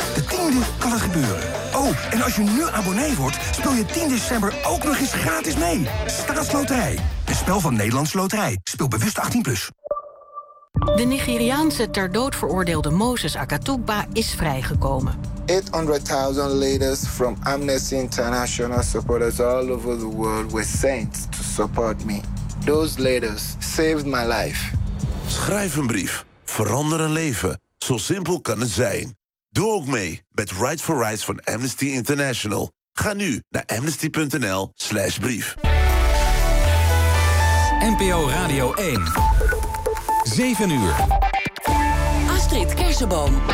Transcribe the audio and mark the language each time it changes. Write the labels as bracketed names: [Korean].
[Dutch] De tiende kan het gebeuren. Oh, en als je nu abonnee wordt, speel je 10 december ook nog eens gratis mee. Staatsloterij. Een spel van Nederlandse Loterij. Speel bewust 18+. De Nigeriaanse ter dood veroordeelde Moses Akatugba is vrijgekomen. [English] 800.000 leaders from Amnesty International supporters all over the world were sent to support me. Those leaders saved my life. [Dutch] Schrijf een brief. Verander een leven. Zo simpel kan het zijn. Doe ook mee met Right for Rights van Amnesty International. Ga nu naar amnesty.nl/brief. NPO Radio 1. 7 uur. Astrid Kersenboom.